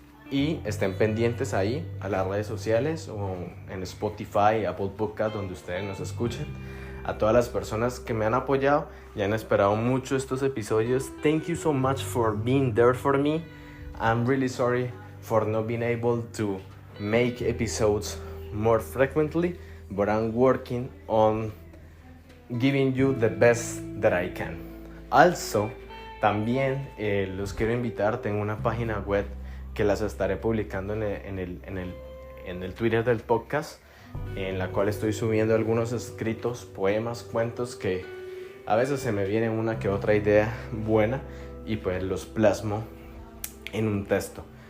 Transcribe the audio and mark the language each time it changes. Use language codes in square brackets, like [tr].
[es] Y estén pendientes ahí a las redes sociales o en Spotify, Apple Podcast, donde ustedes nos escuchen. A todas las personas que me han apoyado y han esperado mucho estos episodios, [en] thank you so much for being there for me. I'm really sorry for not being able to make episodes more frequently, but I'm working on giving you the best that I can. [es] Also, también los quiero invitar, tengo una página web que las estaré publicando en el Twitter del podcast, en la cual estoy subiendo algunos escritos, poemas, cuentos que a veces se me viene una que otra idea buena y pues los plasmo en un texto.